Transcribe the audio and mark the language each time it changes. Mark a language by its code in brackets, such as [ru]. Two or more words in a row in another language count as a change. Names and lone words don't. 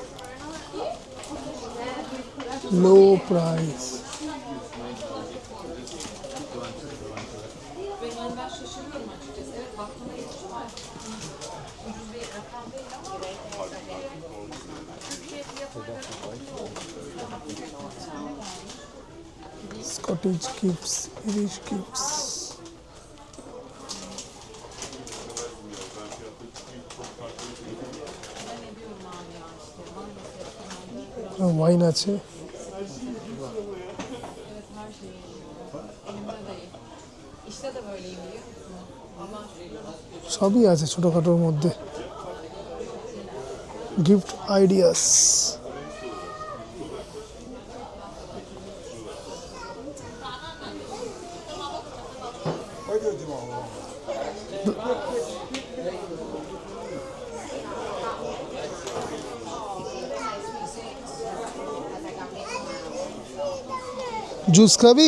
[en] low price. [tr] Yani ben şaşırıyorum açıkçası. Evet baktığımda hiç var. Ucuz bir rakam değil ama Türkiye fiyatına göre [en] Scottish Gifts, Irish Gifts. [bn] ওয়াইন আছে, [tr] işte de böyleyim biliyor musun? Ama [bn] সবই আছে ছোটোখাটোর মধ্যে। [en] gift ideas, [bn] ওই যে দিমা জুস খাবি?